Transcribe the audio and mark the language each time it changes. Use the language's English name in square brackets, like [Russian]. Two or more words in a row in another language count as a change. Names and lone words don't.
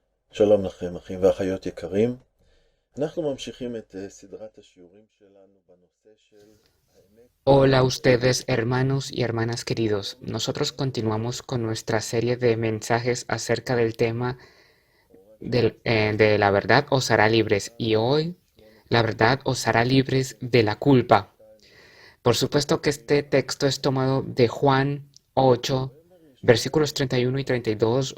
[Hebrew] שלום לכם, אחים ואחיות יקרים. אנחנו ממשיכים את סדרת השיעורים שלנו בנושא של האמת. [Spanish] Hola a ustedes, hermanos y hermanas queridos. Nosotros continuamos con nuestra serie de mensajes acerca del tema de la verdad os hará libres y hoy la verdad os hará libres de la culpa. Por supuesto que este texto es tomado de Juan 8, versículos 31 y 32.